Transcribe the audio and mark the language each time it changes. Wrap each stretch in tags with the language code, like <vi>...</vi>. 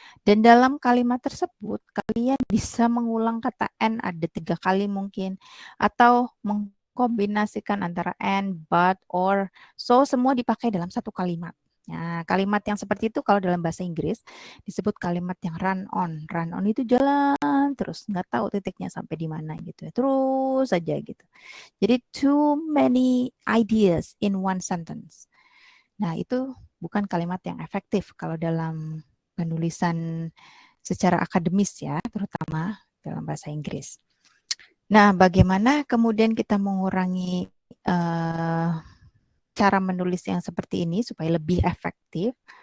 <id>Dan dalam kalimat tersebut kalian bisa mengulang kata and ada 3 kali mungkin, atau mengkombinasikan antara and, but, or, so semua dipakai dalam satu kalimat. Nah, kalimat yang seperti itu kalau dalam bahasa Inggris disebut kalimat yang run on. Run on itu jalan terus, nggak tahu titiknya sampai di mana gitu ya. Terus saja gitu. Jadi</id> <en>too many ideas in one sentence.</en> <id>Nah, itu bukan kalimat yang efektif kalau dalam penulisan secara akademis ya, terutama dalam bahasa Inggris. Nah, bagaimana kemudian kita mengurangi cara menulis yang seperti ini supaya lebih efektif?</id>